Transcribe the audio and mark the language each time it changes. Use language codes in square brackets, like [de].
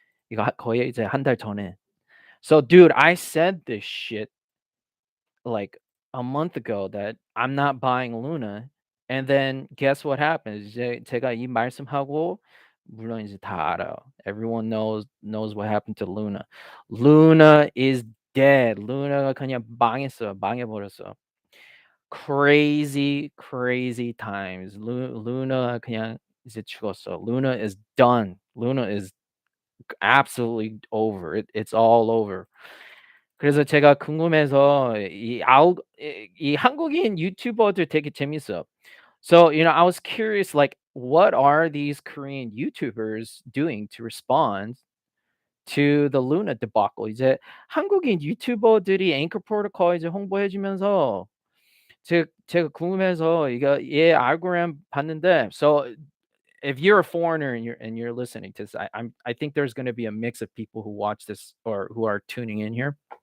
[ko] 이거 거의 이제 한 달 전에. [en] So dude, I said this shit like a month ago that I'm not buying Luna, and then guess what happens? [ko] 이제 제가 이 말씀하고 물론 이제 다 알아요. [en] Everyone knows what happened to Luna. Luna is dead. [ko] 루나가 그냥 망했어요. 망해버렸어. [en] Crazy, crazy times. [ko] Luna 그냥 이제 죽었어. [en] Luna is done. Luna is absolutely over. It's all over. [ko] 그래서 제가 궁금해서 이 한국인 유튜버들 되게 재밌어요. [en] So, I was curious, like, what are these Korean YouTubers doing to respond to the Luna debacle? [ko] 이제 한국인 유튜버들이 앵커 프로토콜 이제 홍보해 주면서 제가 궁금해서 이거 얘 알고리즘 봤는데 [en] so if you're a foreigner and you're listening to this, I think there's gonna be a mix of people who watch this or who are tuning in here.